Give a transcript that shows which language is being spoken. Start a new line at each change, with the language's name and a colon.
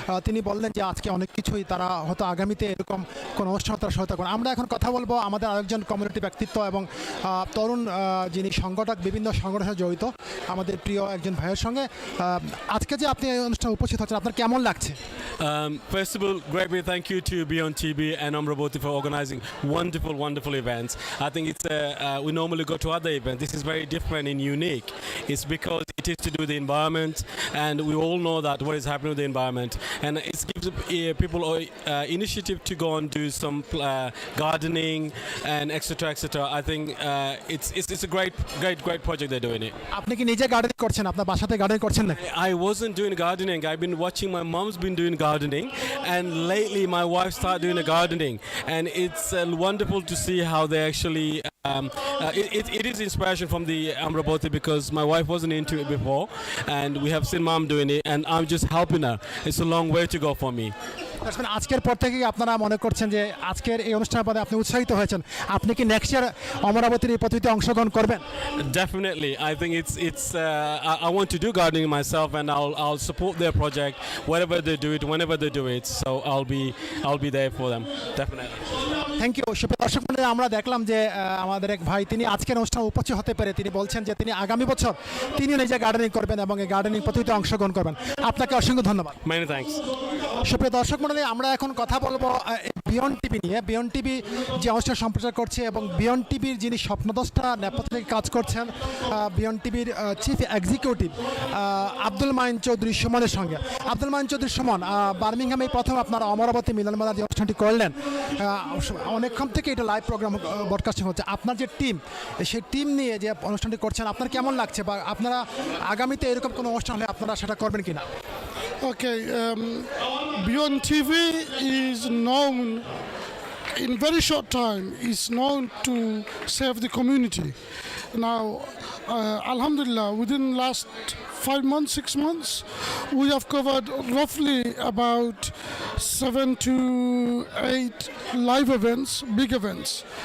Bangla: তিনি বললেন যে আজকে অনেক কিছুই তারা হয়তো আগামীতে এরকম কোনো অনুষ্ঠান তারা সহায়তা করেন। আমরা এখন কথা বলবো আমাদের আরেকজন কমিউনিটি ব্যক্তিত্ব এবং তরুণ যিনি সংগঠক, বিভিন্ন সংগঠনের সাথে জড়িত, আমাদের প্রিয় একজন ভাইয়ের সঙ্গে। আজকে যে আপনি এই অনুষ্ঠানে উপস্থিত হচ্ছেন, আপনার কেমন লাগছে?
English: First of all, great big thank you to Beon TV and Omoraboti for organizing wonderful events. I think it's we normally go to other events. This is very different and unique. It's because it is to do with the environment, and we all know that what is happening with the environment, and it gives people initiative to go and do some gardening and etc. I think it's a great project they're doing it.
Bangla: আপনি কি নিজে gardening করছেন? আপনার বাসাতে gardening করছেন না?
English: I wasn't doing gardening. I've been watching my mom's been doing gardening, and lately my wife started doing the gardening, and it's wonderful to see how they actually it is inspiration from the Omoraboti, because my wife wasn't into it before, and we have seen mom doing it, and I'm just helping her. It's a long way to go for me.
Bangla: আজকের পর থেকে আপনারা মনে করছেন যে আজকের এই অনুষ্ঠানের পরে আপনি উৎসাহিত হয়েছেন, আপনি কি নেক্সট ইয়ার অমরাবতীর এই প্রতিযোগিতায় অংশগ্রহণ করবেন?
English: Definitely. I think it's I want to do gardening myself, and I'll support their project wherever they do it, whenever they do it. So I'll be there for them. Definitely. Thank you.
Bangla: দর্শক মণ্ডলী, আমরা দেখলাম যে আমাদের এক ভাই, তিনি আজকের অনুষ্ঠানে উপস্থিত হতে পেরে তিনি বলছেন যে তিনি আগামী বছর তিনি নিজে গার্ডেনিং করবেন এবং এই গার্ডেনিং প্রতিযোগিতায় অংশগ্রহণ করবেন। আপনাকে অসংখ্য ধন্যবাদ।
English: Many thanks.
Bangla: সুপ্রিয় দর্শক মণ্ডলী, আমরা এখন কথা বলবো বিয়ন টিভি নিয়ে। বিয়ন টিভি যে অনুষ্ঠান সম্প্রচার করছে এবং বিয়ন টিভির যিনি স্বপ্নদ্রষ্টা নেপথ্য থেকে কাজ করছেন বিয়ন টিভির chief executive Abdul mine Chowdhury সুমনের সঙ্গে। আব্দুল মাইন চৌধুরী সুমন, বার্মিংহামে প্রথম আপনারা অমরাবতী মিলন মেলার যে অনুষ্ঠানটি করলেন, অনেকক্ষণ থেকে এটা লাইভ প্রোগ্রাম ব্রডকাস্টিং হচ্ছে, আপনার যে টিম সেই টিম নিয়ে যে অনুষ্ঠানটি করছেন আপনার কেমন লাগছে, বা আপনারা আগামীতে এরকম কোনো অনুষ্ঠান হলে আপনারা সেটা করবেন কিনা?
English: Okay, Beon TV is known in very short time is known to serve the community. Now, Alhamdulillah, within last 5 months, 6 months, we have covered roughly about 7 to 8 live events, big events.